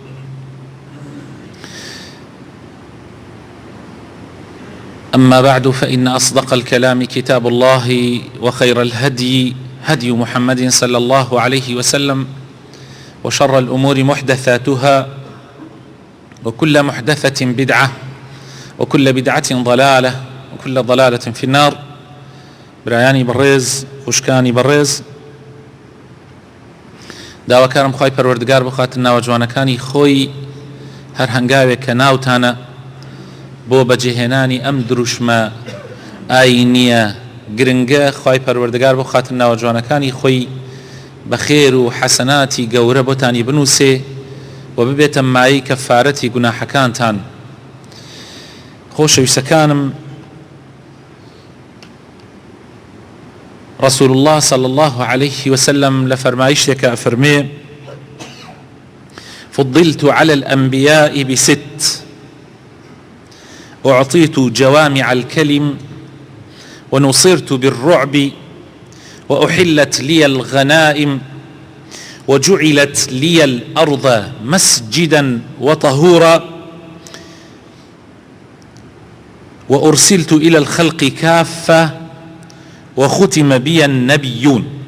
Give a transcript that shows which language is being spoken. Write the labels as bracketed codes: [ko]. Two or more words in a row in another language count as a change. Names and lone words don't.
[ar] أما بعد، فإن أصدق الكلام كتاب الله، وخير الهدي هدي محمد صلى الله عليه وسلم، وشر الأمور محدثاتها، وكل محدثة بدعة، وكل بدعة ضلالة، وكل ضلالة في النار. [ckb] برایانی بەڕێز، خوشکانی بەڕێز، داواکارم خوای پەروەردگار بخاتن ناوە جوانەکانی خۆی هەر هەنگاوێک کە ناوتانە بۆ بەجێهێنانی ئەم دروشمە ئاینیە گرنگە، خوای پەروەردگار بخاتن ناوە جوانەکانی خۆی بە خێر و حەسەناتی گەورە بۆتانی بنووسێ و ببێتە مایی کەفارەتی گوناحەکانتان. خۆشەویستەکانم، [ar] رسول الله صلى الله عليه وسلم [ckb] لفرمايشتك أفرمي: [ar] فضلت على الأنبياء بست، أعطيت جوامع الكلم، ونصرت بالرعب، وأحلت لي الغنائم، وجعلت لي الأرض مسجدا وطهورا، وأرسلت إلى الخلق كافة، وختم بي النبيون.